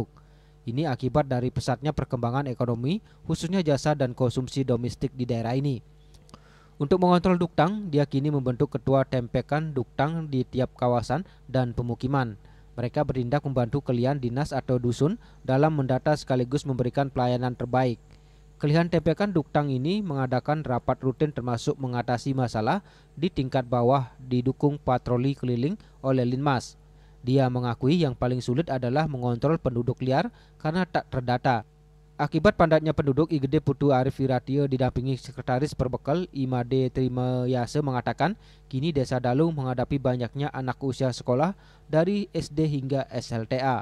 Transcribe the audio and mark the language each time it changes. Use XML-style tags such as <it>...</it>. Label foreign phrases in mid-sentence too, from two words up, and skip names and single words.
<id>Ini akibat dari pesatnya perkembangan ekonomi, khususnya jasa dan konsumsi domestik di daerah ini. Untuk mengontrol duktang, dia kini membentuk ketua tempekan duktang di tiap kawasan dan pemukiman. Mereka bertindak membantu kelihan dinas atau dusun dalam mendata sekaligus memberikan pelayanan terbaik. Kelihan tempekan duktang ini mengadakan rapat rutin termasuk mengatasi masalah di tingkat bawah didukung patroli keliling oleh Linmas. Dia mengakui yang paling sulit adalah mengontrol penduduk liar karena tak terdata. Akibat padatnya penduduk, IGD Putu Arif Firatio didampingi Sekretaris Perbekal Imade Trimayase mengatakan kini Desa Dalung menghadapi banyaknya anak usia sekolah dari SD hingga SLTA.</id>